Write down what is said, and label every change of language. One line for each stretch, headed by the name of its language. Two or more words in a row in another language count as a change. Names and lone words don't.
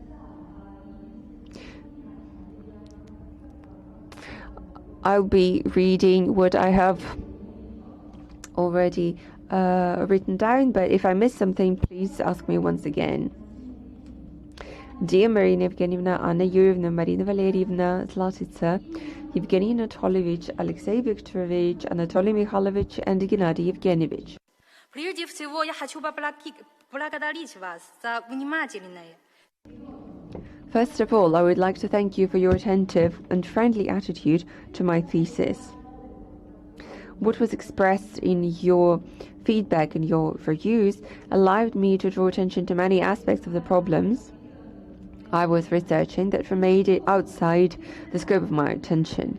English: I'll be reading what I have already written down, but if I miss something, please ask me once again. Dear Marina Evgenievna, Anna Yurievna, Marina Valerievna, Zlatica, Evgeny Anatolyevich, Alexei Viktorovich, Anatoly Mikhailovich, and Gennady Evgenievich.
Russian: Прежде всего, я хочу поблагодарить вас за внимательное.
English: First of all, I would like to thank you for your attentive and friendly attitude to my thesis. What was expressed in your feedback and your reviews allowed me to draw attention to many aspects of the problems I was researching that remained outside the scope of my attention.